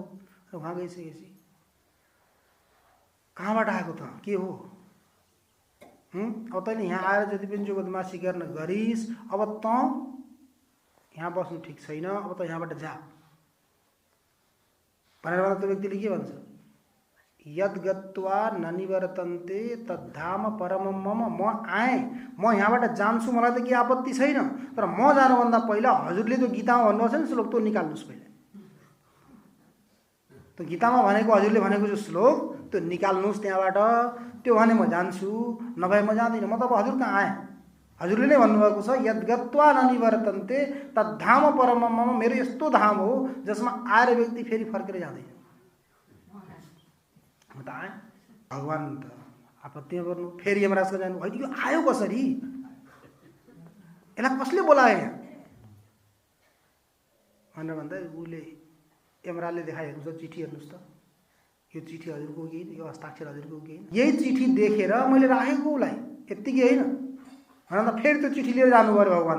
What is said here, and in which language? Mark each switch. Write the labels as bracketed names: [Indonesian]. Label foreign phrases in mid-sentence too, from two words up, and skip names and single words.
[Nepali] वहाँ गइसकेपछि कहाँबाट आएको त, के हो, अब तैँले यहाँ आएर जति पनि जो बदमासी गर्न गरिस्, अब त यहाँ बस्नु ठिक छैन, अब त यहाँबाट जा भनेर भन्दा त्यो व्यक्तिले के भन्छ, [Sanskrit] यद गत्वा न निवर्तन्ते तद्धाम परमं मम। [Nepali] म आएँ, म यहाँबाट जान्छु, मलाई त के आपत्ति छैन, तर म जानुभन्दा पहिला हजुरले त्यो गीतामा भन्नुभएको छ नि श्लोक, त्यो निकाल्नुहोस् पहिला। त्यो गीतामा भनेको, हजुरले भनेको जो श्लोक, त्यो निकाल्नुहोस् त्यहाँबाट। त्यो भने म जान्छु, नभए म जाँदिनँ। म त अब हजुर कहाँ आएँ, हजुरले नै भन्नुभएको छ [Sanskrit] यद गत्वा न निवर्तन्ते तद्धाम परमं मम। [Nepali] मेरो यस्तो धाम हो जसमा आएर व्यक्ति फेरि फर्केर जाँदैन। म त आएँ, भगवान् त आपत्तिमा पर्नु। फेरि यमराजको जानु, होइन यो आयो कसरी, यसलाई कसले बोलायो यहाँ भनेर भन्दा उसले, यमराजले देखाइहेर्नु छ चिठी, हेर्नुहोस् त यो चिठी हजुरको कि यो हस्ताक्षर हजुरको कि, यही चिठी देखेर मैले राखेको उसलाई, यत्तिकै होइन भन्दा फेरि त्यो चिठी लिएर जानु पर्यो भगवान्।